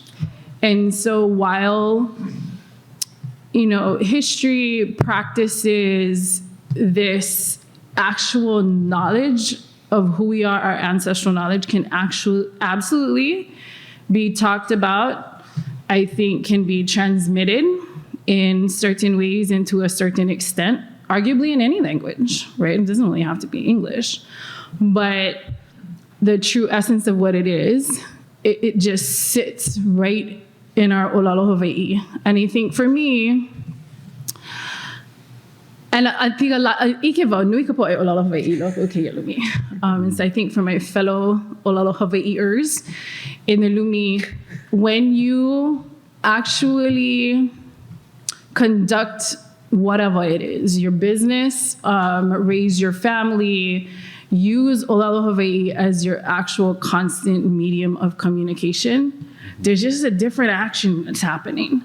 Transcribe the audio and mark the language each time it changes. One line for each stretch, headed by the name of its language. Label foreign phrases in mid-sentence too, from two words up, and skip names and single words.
English: And so while, history practices this actual knowledge of who we are, our ancestral knowledge can absolutely be talked about, I think can be transmitted in certain ways and to a certain extent, arguably in any language, right? It doesn't really have to be English. But the true essence of what it is, it just sits right in our ʻŌlelo Hawaiʻi. And I think for me, and I think a lot,
Hawaiian: ike wau nui ka poʻe ʻŌlelo Hawaiʻi loko o keia lumi.
English: And so I think for my fellow ʻŌlelo Hawaiʻiers in the lumi, when you actually conduct whatever it is, your business, raise your family, use ʻŌlelo Hawaiʻi as your actual constant medium of communication, there's just a different action that's happening.